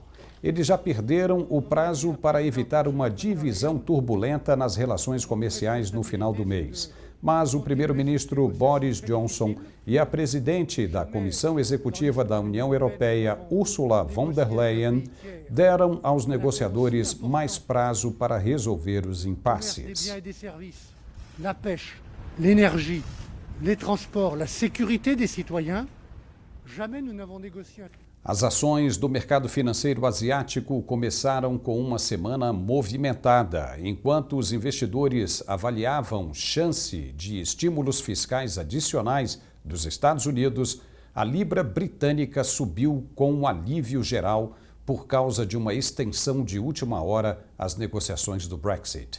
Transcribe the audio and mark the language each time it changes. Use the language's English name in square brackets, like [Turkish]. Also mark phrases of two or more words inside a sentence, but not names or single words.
[Portuguese] Eles já perderam o prazo para evitar uma divisão turbulenta nas relações comerciais no final do mês. Mas o primeiro-ministro Boris Johnson e a presidente da Comissão Executiva da União Europeia, Ursula von der Leyen, deram aos negociadores mais prazo para resolver os impasses. [French] La pêche, l'énergie, les transports, la sécurité des citoyens, jamais nous n'avons négocié. [Portuguese] As ações do mercado financeiro asiático começaram com uma semana movimentada. Enquanto os investidores avaliavam chance de estímulos fiscais adicionais dos Estados Unidos, a libra britânica subiu com um alívio geral por causa de uma extensão de última hora às negociações do Brexit.